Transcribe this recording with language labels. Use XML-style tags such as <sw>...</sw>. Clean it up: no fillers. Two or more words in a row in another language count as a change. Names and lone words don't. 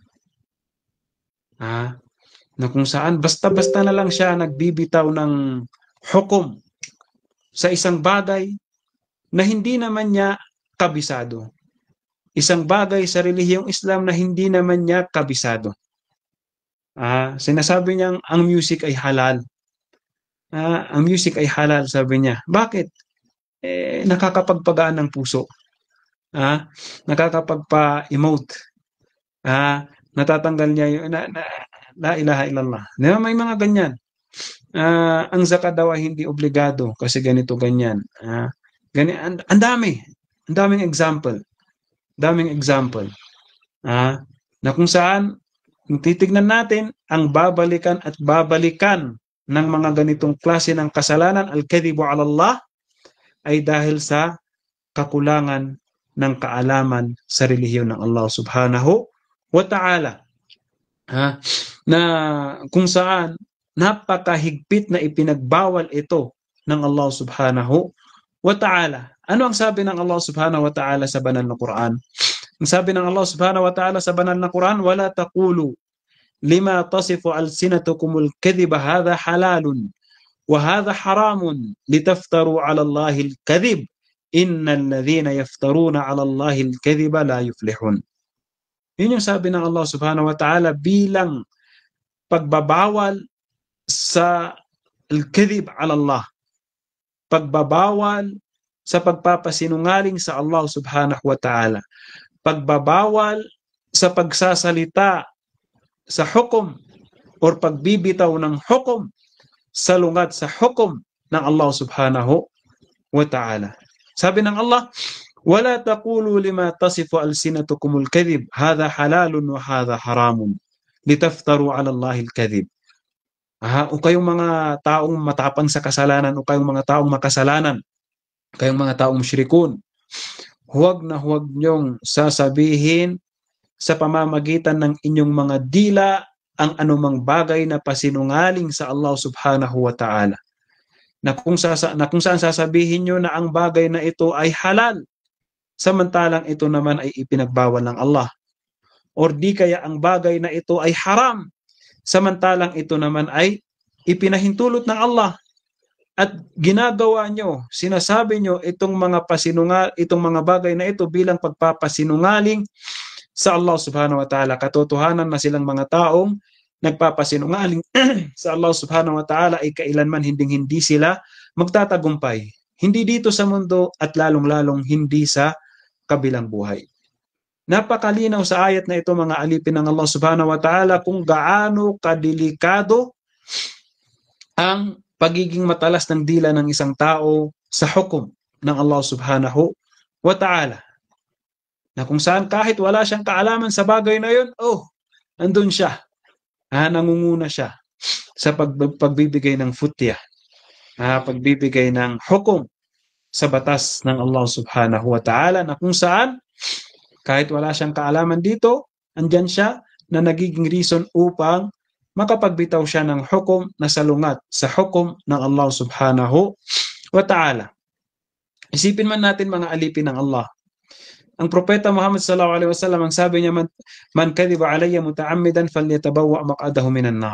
<tl>Na kung saan basta-basta na lang siya nagbibitaw ng hukom sa isang bagay na hindi naman niya kabisado. Isang bagay sa relihiyong Islam na hindi naman niya kabisado. Sinasabi niyang ang music ay halal. Ang music ay halal, sabi niya. Bakit? Nakakapagpagaan ng puso. Nakakapagpa-emote. Natatanggal niya yung</tl> <ar>لا إله إلا الله.</ar> <tl>May mga ganyan. Ang zakat daw ay hindi obligado kasi ganito ganyan. Ang Ang daming example. Daming example. Na kung saan, kung titignan natin, ang babalikan at babalikan ng mga ganitong klase ng kasalanan,</tl> <ar>الكذب على الله,</ar> <tl>ay dahil sa kakulangan ng kaalaman sa relihiyon ng Allah</tl> <ar>سبحانه وتعالى.</ar> <tl>Na kung saan napakahigpit na ipinagbawal ito ng Allah</tl> <ar>سبحانه وتعالى.</ar> <tl>Ano ang sabi ng Allah subhanahu wa ta'ala sa banal na Quran?</tl> <ar>Ang sabi ng Allah subhanahu wa ta'ala sa banal na Quran, ولا تقولوا لما تصف ألسنتكم الكذب هذا حلال وهذا حرام لتفتروا على الله الكذب إن الذين يفترون على الله الكذب لا يفلحون.</ar> <tl>Yun yung sabi ng Allah</tl> <ar>سبحانه وتعالى</ar> <tl>bilang pagbabawal sa</tl> <ar>الكذب على الله.</ar> <tl>Pagbabawal sa pagpapasinungaling sa Allah</tl> <ar>سبحانه وتعالى.</ar> <tl>Pagbabawal sa pagsasalita sa hukom o pagbibitaw ng hukom salungat sa hukom ng Allah</tl> <ar>سبحانه وتعالى.</ar> <tl>Sabi ng Allah,</tl> <ar>ولا تقولوا لما تصف ألسنتكم الكذب هذا حلال وهذا حرام لتفتروا على الله الكذب.</ar> <tl>O kayong mga taong matapang sa kasalanan, o kayong mga taong makasalanan, kayong mga taong musyrikun, huwag na huwag niyong sasabihin sa pamamagitan ng inyong mga dila ang anumang bagay na pasinungaling sa Allah</tl> <ar>سبحانه وتعالى.</ar> <tl>Na kung saan sasabihin nyo na ang bagay na ito ay halal, samantalang ito naman ay ipinagbawal ng Allah. Or di kaya ang bagay na ito ay haram, samantalang ito naman ay ipinahintulot ng Allah. At ginagawa nyo, sinasabi nyo itong mga bagay na ito bilang pagpapasinungaling sa Allah</tl> <ar>سبحانه وتعالى.</ar> <tl>Katotohanan na silang mga taong nagpapasinungaling sa Allah</tl> <ar>سبحانه وتعالى</ar> <tl>ay kailanman hindi sila magtatagumpay. Hindi dito sa mundo at lalong-lalong hindi sa kabilang buhay. Napakalinaw sa ayat na ito mga alipin ng Allah</tl> <ar>سبحانه وتعالى</ar> <tl>kung gaano kadelikado ang pagiging matalas ng dila ng isang tao sa hukom ng Allah</tl> <ar>سبحانه وتعالى.</ar> <tl>Na kung saan kahit wala siyang kaalaman sa bagay na yun, andun siya. Nangunguna siya sa pagbibigay ng futya. Pagbibigay ng hukom sa batas ng Allah</tl> <ar>سبحانه وتعالى,</ar> <tl>na kung saan kahit wala siyang kaalaman dito, andyan siya na nagiging reason upang makapagbitaw siya ng hukom na salungat sa hukom ng Allah</tl> <ar>سبحانه وتعالى.</ar> <tl>Isipin man natin mga alipin ng Allah. Ang propeta Muhammad</tl> <ar>صلى الله عليه وسلم,</ar> <tl>ang sabi niya,</tl> <ar>من كذب علي متعمدا فليتبوأ مقعده من النار.</ar>